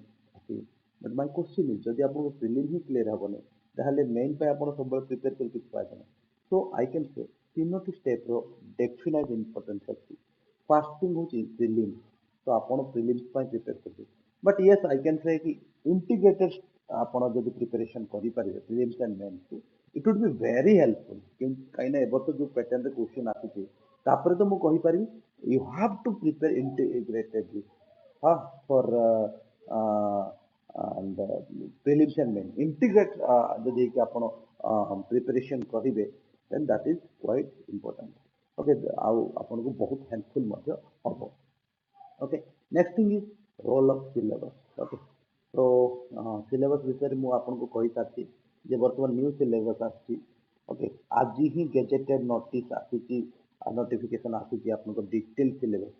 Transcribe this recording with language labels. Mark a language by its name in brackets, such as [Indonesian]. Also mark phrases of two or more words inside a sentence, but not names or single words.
[English] But my question is [Odia] ଯଦି ଆପଣଙ୍କ ପ୍ରିଲିମ୍ ହିଁ କ୍ଲିୟର ହେବନି ତାହେଲେ ମେନ୍ ପାଇଁ ଆପଣ ସବୁବେଳେ ପ୍ରିପେୟାର କରି କିଛି ପାଇବେ ନାହିଁ। [English] So I can say [Odia] 3ଟି ଷ୍ଟେପ୍ର [English] definite importance [Odia] ଅଛି। [English] first thing [Odia] ହେଉଛି ପ୍ରିଲିମ୍, ତ ଆପଣ ପ୍ରିଲିମ୍ସ ପାଇଁ ପ୍ରିପେୟାର କରିବେ। [English] But yes I can say [Odia] କି ଇଣ୍ଟିଗ୍ରେଟେଡ୍ ଆପଣ ଯଦି ପ୍ରିପାରେସନ୍ କରିପାରିବେ [English] prelims and mains it would be very helpful [Odia] କାହିଁକିନା ଏ ବର୍ଷ ଯୋଉ ପ୍ୟାଟର୍ନରେ କ୍ୱେଶ୍ଚିନ୍ ଆସୁଛି ତାପରେ ତ ମୁଁ କହିପାରିବି [English] you have to prepare integratedly for and prelims and main integrate [Odia] ଯଦି ହେଇକି ଆପଣ ପ୍ରିପାରେସନ୍ କରିବେ [English] then that is quite important। [Odia] ଓକେ, ଆଉ ଆପଣଙ୍କୁ ବହୁତ ହେଲ୍ପଫୁଲ୍ ମଧ୍ୟ ହବ। [English] ଓକେ, next thing is role of syllabus. [Odia] ଓକେ, ତ ସିଲେବସ୍ ବିଷୟରେ ମୁଁ ଆପଣଙ୍କୁ କହିସାରିଛି ଯେ ବର୍ତ୍ତମାନ [English] new syllabus [Odia] ଆସିଛି। ଓକେ, ଆଜି ହିଁ [English] gazetted notice [Odia] ଆସିଛି, ନୋଟିଫିକେସନ୍ ଆସିଛି ଆପଣଙ୍କ ଡିଟେଲ୍ ସିଲେବସ୍ର।